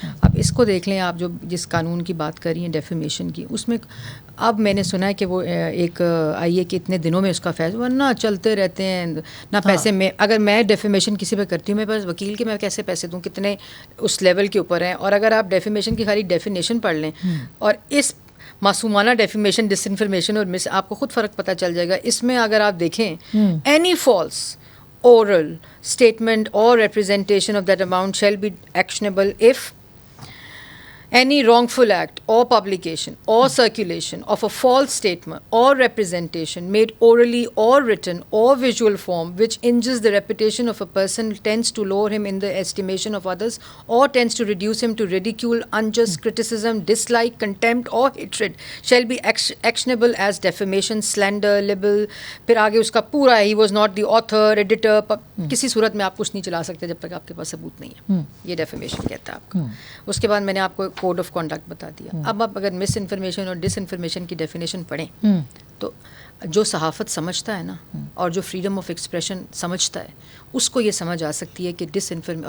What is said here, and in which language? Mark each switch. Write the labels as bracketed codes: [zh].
[ur] اب اس کو دیکھ لیں آپ, جو جس قانون کی بات کر رہی ہیں ڈیفیمیشن کی, اس میں اب میں نے سنا ہے کہ وہ ایک آئی ہے کہ اتنے دنوں میں اس کا فیصلہ, ورنہ چلتے رہتے ہیں نہ پیسے. میں اگر میں ڈیفیمیشن کسی پہ کرتی ہوں, میرے پاس وکیل کے میں کیسے پیسے دوں, کتنے اس لیول کے اوپر ہیں. اور اگر آپ ڈیفیمیشن کی خالی ڈیفینیشن پڑھ لیں, اور اس معصومانہ ڈیفیمیشن, ڈس انفارمیشن اور مس, آپ کو خود فرق پتہ چل جائے گا. اس میں اگر آپ دیکھیں, [en] Any false oral statement or representation of that amount shall be actionable if any wrongful act or publication or circulation of a false statement or representation made orally or written or visual form which injures the reputation of a person, tends to lower him in the estimation of others, or tends to reduce him to ridicule, unjust criticism, dislike, contempt or hatred shall be actionable as defamation, slander, libel. [ur] پھر آگے اس کا پورا [en] he was not the author, editor. [ur] کسی صورت میں آپ کچھ نہیں چلا سکتے جب تک آپ کے پاس ثبوت نہیں ہے. یہ ڈیفیمیشن کہتا ہے آپ کا. اس کے بعد میں نے آپ کو کوڈ آف کنڈکٹ بتا دیا. اب آپ اگر مس انفارمیشن اور ڈس انفارمیشن کی ڈیفینیشن پڑھیں, تو جو صحافت سمجھتا ہے نا, اور جو فریڈم آف ایکسپریشن سمجھتا ہے, اس کو یہ سمجھ آ سکتی ہے کہ ڈس انفارمیشن.